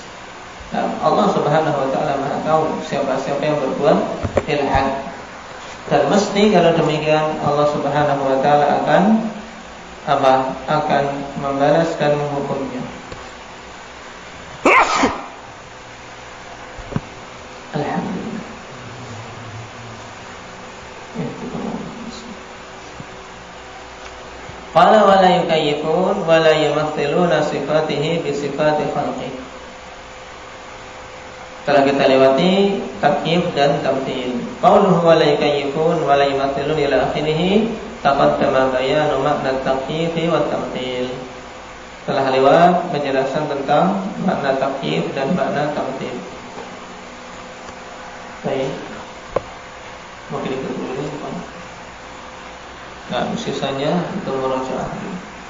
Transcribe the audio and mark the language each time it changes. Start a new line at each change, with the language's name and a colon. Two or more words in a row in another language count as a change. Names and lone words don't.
Arabic: الله سبحانه وتعالى
Indonesian: Maha tahu siapa-siapa yang berbuat ilhad. Dan mesti kalau demikian
Arabic: الله سبحانه وتعالى
Indonesian: akan akan membalas dan menghukumnya. Alhamdulillah.
Arabic: قال ولا يكيفون ولا يمثلون صفاته بصفات خلقه.
Indonesian: Telah kita lewati takyif dan tamthil.
Arabic: قوله ولا يكيفون ولا يمثلون إلى آخره تقدم بيان معنى تكييف وتمثيل.
Indonesian: Telah lewat penjelasan tentang makna takyif dan makna tamthil. Baik. Mungkin itu dulu ya. Nah, sisanya itu murajaah.